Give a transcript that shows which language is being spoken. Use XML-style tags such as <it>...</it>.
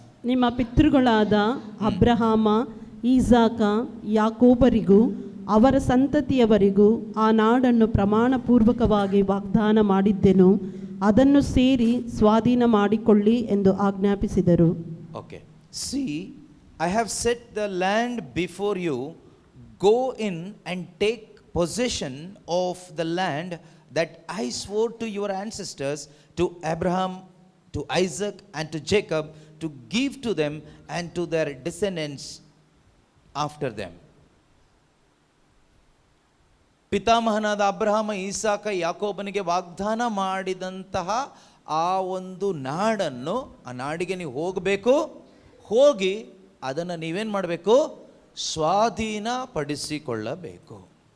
<kn>ನಿಮ್ಮ ಪಿತೃಗಳಾದ ಅಬ್ರಹಾಮ, ಈಸಾಕ, ಯಾಕೋಬರಿಗೂ ಅವರ ಸಂತತಿಯವರಿಗೂ ಆ ನಾಡನ್ನು ಪ್ರಮಾಣ ಪೂರ್ವಕವಾಗಿ ವಾಗ್ದಾನ ಮಾಡಿದ್ದೆನು, ಅದನ್ನು ಸೇರಿ ಸ್ವಾಧೀನ ಮಾಡಿಕೊಳ್ಳಿ ಎಂದು ಆಜ್ಞಾಪಿಸಿದರು.</kn> <en>Okay, see, I have set the land before you. Go in and take possession of the land that I swore to your ancestors, to Abraham, to Isaac, and to Jacob, to give to them and to their descendants after them.</en> <kn>ಪಿತಾಮಹನಾದ Abraham, ಈಸಾಕ, ಯಾಕೋಬನಿಗೆ ವಾಗ್ದಾನ ಮಾಡಿದಂತಹ ಆ ಒಂದು ನಾಡನ್ನು, ಆ ನಾಡಿಗೆ ನೀವು ಹೋಗಬೇಕು. ಹೋಗಿ ಅದನ್ನು ನೀವೇನು ಮಾಡಬೇಕು? ಸ್ವಾಧೀನಪಡಿಸಿಕೊಳ್ಳಬೇಕು.</kn>